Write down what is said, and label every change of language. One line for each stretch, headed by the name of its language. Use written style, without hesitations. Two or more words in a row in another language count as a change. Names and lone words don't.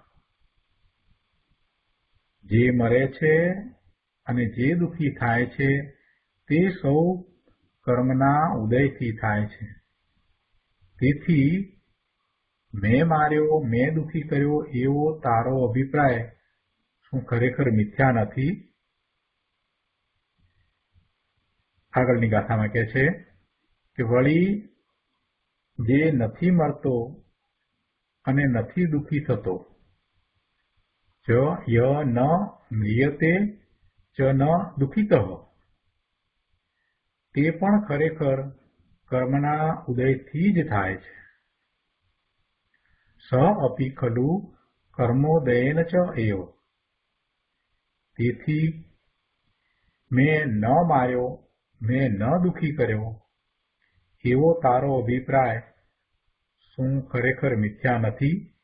Gujarati: જે મરે છે અને જે દુઃખી થાય છે તે સૌ કર્મના ઉદયથી થાય છે, તેથી મેં માર્યો મેં દુઃખી કર્યો એવો તારો અભિપ્રાય શું ખરેખર મિથ્યા નથી? આગળની ગાથામાં કહે છે કે વળી જે નથી મરતો અને નથી દુઃખી થતો,
Sanskrit: च य न म्रियते च न दुःखितः,
Gujarati: તે પણ ખરેખર કર્મના ઉદયથી જ થાય છે।
Sanskrit: स अपि खलु कर्मोदयेन च एव,
Gujarati: તેથી મેં ન માર્યો, મેં ન દુઃખી કર્યો એવો તારો અભિપ્રાય શું ખરેખર મિથ્યા નથી?